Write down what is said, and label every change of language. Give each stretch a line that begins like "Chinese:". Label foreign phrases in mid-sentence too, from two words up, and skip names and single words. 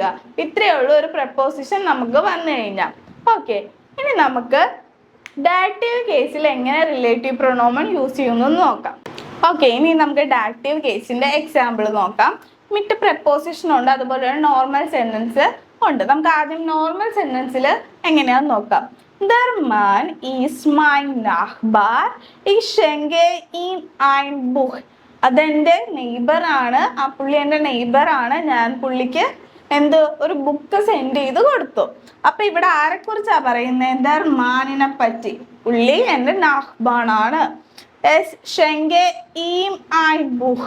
Malayalam: ഇത്രയേ ഉള്ളൂ ഒരു പ്രപ്പോസിഷൻ നമുക്ക് വന്നു കഴിഞ്ഞാൽ. ഓക്കെ, ഇനി നമുക്ക്
English: dative case
Malayalam: എങ്ങനെ
German: Relativ Pronomen
Malayalam: യൂസ് ചെയ്യുന്നു നോക്കാം. ഓക്കെ, ഇനി നമുക്ക്
English: dative case example
Malayalam: നോക്കാം. മിറ്റ് പ്രപ്പോസിഷൻ ഉണ്ട്, അതുപോലെ
English: normal sentence
Malayalam: ഉണ്ട്. നമുക്ക് ആദ്യം
English: normal sentence
Malayalam: എങ്ങനെയാന്ന് നോക്കാം.
German: Der Mann ist mein Nachbar. Ich schenke ihm ein Buch.
Malayalam: അതെൻ്റെ നെയ്ബർ ആണ്, ആ പുള്ളി എൻ്റെ നെയ്ബർ ആണ്, ഞാൻ പുള്ളിക്ക് ഒരു
English: book send
Malayalam: ചെയ്ത് കൊടുത്തു. അപ്പൊ ഇവിടെ ആരെക്കുറിച്ചാ പറയുന്നത്?
German: der Mann
Malayalam: പറ്റി. പുള്ളി എൻ്റെ നാഹ്ബാനാണ്.
German: schenke ihm ein Buch.